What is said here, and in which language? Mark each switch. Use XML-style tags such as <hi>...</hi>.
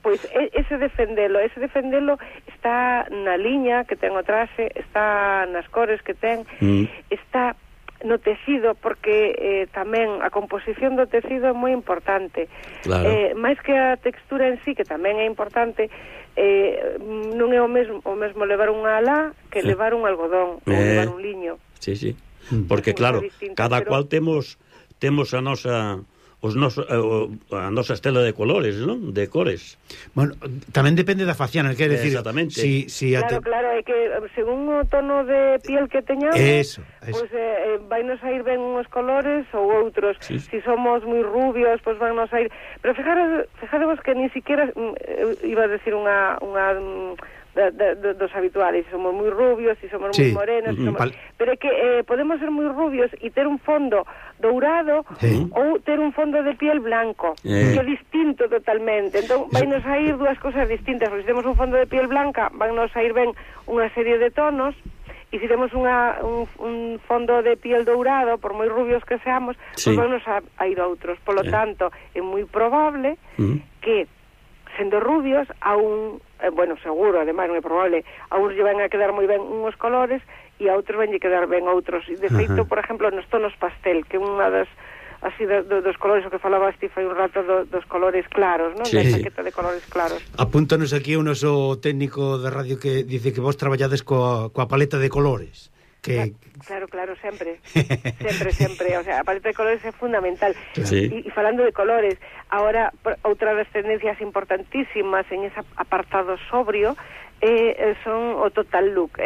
<gl>Pois ese defendelo está na liña que ten o traxe, está nas cores que ten, está no tecido, porque tamén a composición do tecido é moi importante. Claro. Máis que a textura en sí, que tamén é importante, non é o mesmo levar unha alá que levar un algodón ou levar un liño. Sí, sí. Porque claro, cada cual temos a nosa estela de colores, non? De cores. Bueno, tamén depende da faciana, quer decir, exactamente. Si claro, é que según o tono de piel que teñamos, vainos a ir ben uns colores ou outros. Sí. Si somos moi rubios, pois vainos a ir.</gl> <es>Pero fijaros que ni siquiera iba a decir unha dos habituales, somos muy rubios y somos muy morenos, pero es que podemos ser muy rubios y tener un fondo dourado o tener un fondo de piel blanco, que es distinto totalmente. Entonces</es> <gl>vainos a ir</gl> <es>dos cosas distintas. Si tenemos un fondo de piel blanca, vainos a ir ven una serie de tonos, y si tenemos un fondo de piel dourado, por muy rubios que seamos, pues vainos a ir a otros. Por lo tanto, es muy probable que</es> <gl>sendo rubios, seguro, además, non é probable, a uns lle van a quedar moi ben uns colores e a outros van a quedar ben outros. De feito, por exemplo, nos tonos pastel, que unha das, así, dos colores, o que falaba Estifa un rato, dos colores claros, non? Sí. Da chaqueta de colores claros. Apúntanos aquí un oso técnico de radio que dice que vos traballades coa paleta de colores. Que... Claro, sempre. Sempre. O sea, a paleta de colores é fundamental. Sí. Y falando de colores, ahora, outra das tendencias importantísimas</gl> <es>en ese apartado sobrio</es> <gl>son o total look.</gl>